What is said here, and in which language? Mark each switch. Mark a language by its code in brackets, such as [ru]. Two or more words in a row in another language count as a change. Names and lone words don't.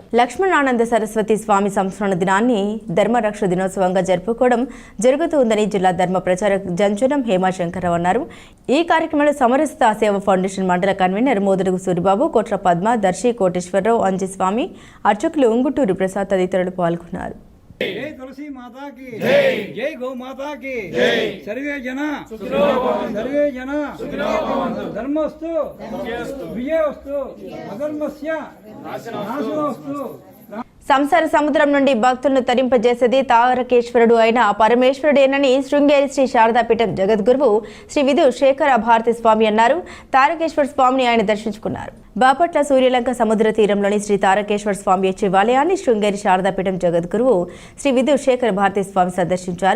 [te] లక్ష్మణానంద సరస్వతి స్వామి సంస్మరణ దినాన్ని ధర్మరక్ష దినోత్సవంగా జరుపుకోవడం జరుగుతుందని జిల్లా ధర్మ ప్రచారక జంజనం హేమాశంకరరావు అన్నారు. ఈ కార్యక్రమంలో సమరసత సేవా ఫౌండేషన్ మండల కన్వీనర్ మోదుడుగు సూరిబాబు, కోట్ల పద్మ, దర్శి కోటేశ్వరరావు, అంజస్వామి, అర్చకులు ఉంగుటూరు ప్రసాద్ తదితరులు పాల్గొన్నారు. [hi] जय तुलसी माता की जय, जय गौ माता की जय, [sa] सर्वे जना सुखिनो भवन्तु, सर्वे जना सुखिनो भवन्तु, धर्मस्तु विजयोस्तु, अधर्मस्य नाशनोस्तु. [te] సంసార సముద్రం నుండి భక్తులను తరింపజేసేది తారకేశ్వరుడు అయిన పరమేశ్వరుడేనని శృంగేరి శ్రీ శారదాపీఠం జగద్గురువు శ్రీ విధు శేఖర భారతి స్వామి అన్నారు. తారకేశ్వర స్వామిని ఆయన దర్శించుకున్నారు. బాపట్ల సూర్యలంక సముద్ర తీరంలోని శ్రీ తారకేశ్వర స్వామి శివాలయాన్ని శృంగేరి శారదాపీఠం జగద్గురువు శ్రీ విదు శేఖర భారతీ స్వామి సందర్శించారు.